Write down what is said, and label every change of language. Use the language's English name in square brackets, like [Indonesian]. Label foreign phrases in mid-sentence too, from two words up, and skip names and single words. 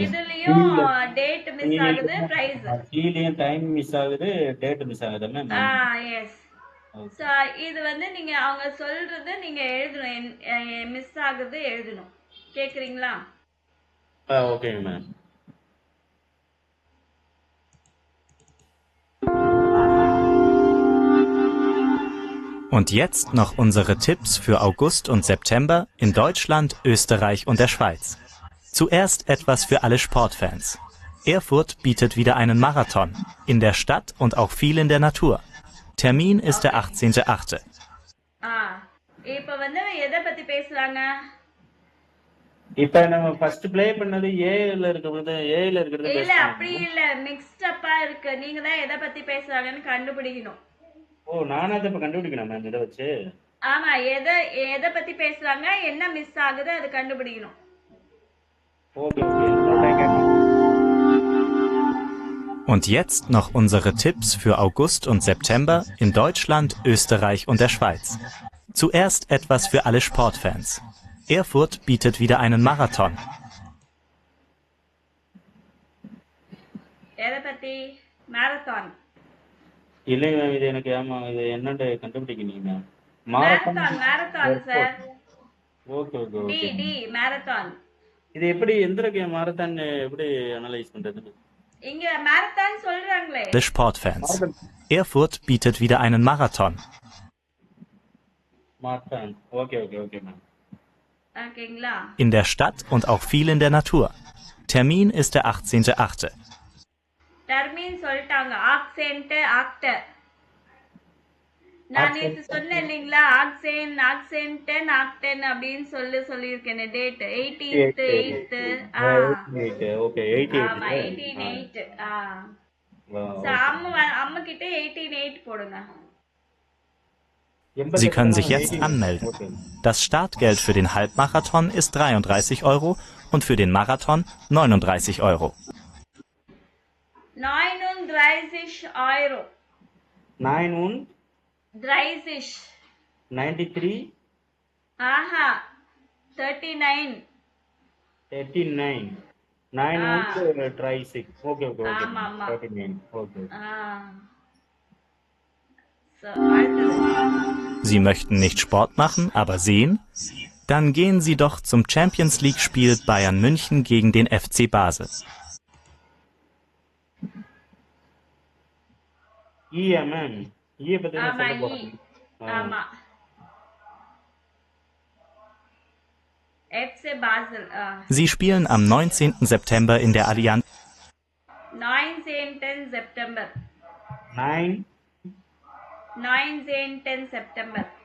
[Tamil] இதுலயும் [English] date miss [Tamil] ஆகுது, பிரைஸ். கீழயும் [English] time miss [Tamil] ஆகுது, [English] date miss [Tamil] ஆகுது மேம். எஸ். சோ இது வந்து நீங்க அவங்க சொல்றது நீங்க எழுதணும், மிஸ் ஆகுது எழுதணும். கேக்குறீங்களா? [English] okay ma'am. [German] Und jetzt noch unsere Tipps für August und September in Deutschland, Österreich und der Schweiz. Zuerst etwas für alle Sportfans. Erfurt bietet wieder einen Marathon, in der Stadt und auch viel in der Natur. Termin ist der 18.8. [Tamil] இப்ப வந்து எதை பத்தி பேசுறாங்க? இப்ப நம்ம [English] first play [Tamil] பண்ணது ஏல இருக்கிறது இல்ல அப்படி இல்ல, [English] mixed up [Tamil] இருக்கு. நீங்க தான் எதை பத்தி பேசுறாங்கன்னு கண்டுபிடிக்கணும். ஓ நானா அதை இப்ப கண்டுபிடிக்கணும் மேம் இதை வச்சு? ஆமா, எதை பத்தி பேசுறாங்க, என்ன மிஸ் ஆகுது அது கண்டுபிடிக்கணும். [English] okay okay. [German] Und jetzt noch unsere Tipps für August und September in Deutschland, Österreich und der Schweiz. Zuerst etwas für alle Sportfans. Erfurt bietet wieder einen Marathon. [Tamil] எதை பத்தி? மேரத்தான். இல்லைங்க மேம், இது எனக்கு இது என்னன்னு கண்டுபிடிக்கணும் மேம். [English] marathon sir. okay okay okay. the marathon. [Tamil] இது எப்படி எந்த மாரத்தான் எப்படி அனலைஸ் பண்றது? இங்க மேரத்தான் சொல்றாங்களே. [German] The Sportfans. Erfurt bietet wieder einen Marathon. [English] marathon. okay okay okay ma'am. [Tamil] ஓகேங்களா? [German] In der Stadt und auch viel in der Natur. Termin ist der 18.8. [Tamil] டர்மின் சொல்லிட்டாங்க. [German] achtzehnte Achter. [Tamil] நான் நேத்து சொன்னேன் இல்லைங்களா, [German] achtzehnten achten [Tamil] அப்படின்னு சொல்லியிருக்கேன். [English] date 18th 8th. [Tamil] ஓகே 18/8. அம்மா கிட்ட 18/8 போடுங்க. [German] Sie können sich jetzt anmelden. Das Startgeld für den Halbmarathon ist 33 Euro und für den Marathon 39 Euro. 39 Euro. 93. [Tamil] ஆஹா 39. [English] 9 okay okay okay. [Tamil] ஆமா 39 ஓகே. So, அடுத்தது. [German] Sie möchten nicht Sport machen, aber sehen? Dann gehen Sie doch zum Champions League-Spiel Bayern München gegen den FC Basel. [Tamil] மேம் பத்தி என்ன சொல்ல போறீங்க? ஆமா FC Basel. [German] Sie spielen am 19. September in der Allianz. [English] 19 September. 19 September.